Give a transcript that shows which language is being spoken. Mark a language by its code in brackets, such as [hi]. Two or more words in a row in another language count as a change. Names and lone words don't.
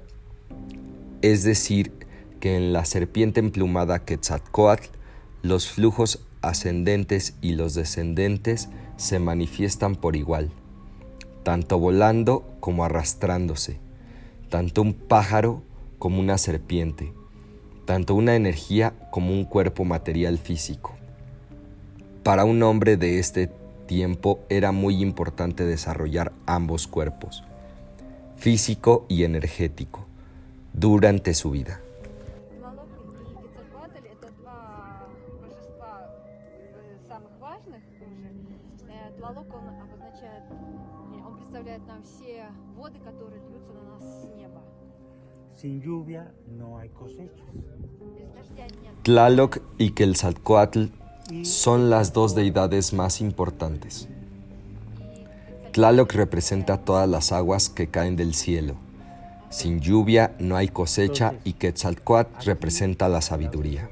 [es] Es decir, que en la serpiente emplumada Quetzalcóatl, los flujos ascendentes y los descendentes se manifiestan por igual, tanto volando como arrastrándose, tanto un pájaro como una serpiente, tanto una energía como un cuerpo material físico. Para un hombre de este tiempo era muy importante desarrollar ambos cuerpos, físico y energético, durante su vida. [ru] Тлалок и Quetzalcóатl — это два божества самых важных уже. Тлалок, он обозначает, он представляет нам все воды, которые льются на нас с неба. [es] Sin lluvia no hay cosechas. [ru] Без дождя нет. [es] Tlaloc y Quetzalcóatl son las dos deidades más importantes. Tlaloc representa todas las aguas que caen del cielo. Sin lluvia no hay cosecha y Quetzalcóatl representa la sabiduría.